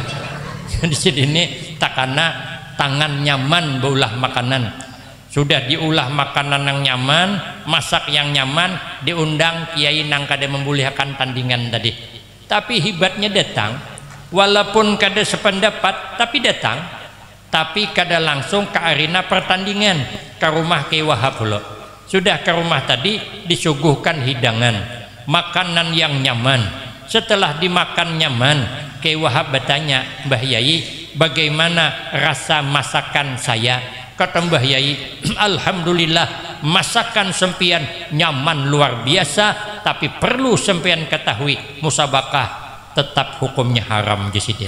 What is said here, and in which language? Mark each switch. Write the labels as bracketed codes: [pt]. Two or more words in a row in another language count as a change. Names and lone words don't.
[bjn] Di sini takana tangan nyaman beulah makanan. Sudah diulah makanan yang nyaman, masak yang nyaman, diundang kiai nang kada membolehkan tandingan tadi. Tapi hebatnya datang, walaupun kada sependapat tapi datang, tapi kada langsung ke arena pertandingan, ke rumah Kiai Wahab loh. Sudah ke rumah tadi disuguhkan hidangan, makanan yang nyaman. Setelah dimakan nyaman, Kiai Wahab bertanya, Mbah Yai, bagaimana rasa masakan saya? Kata Mbah Yai, alhamdulillah masakan sempian nyaman luar biasa, tapi perlu sempian ketahui musabakah tetap hukumnya haram jisidin.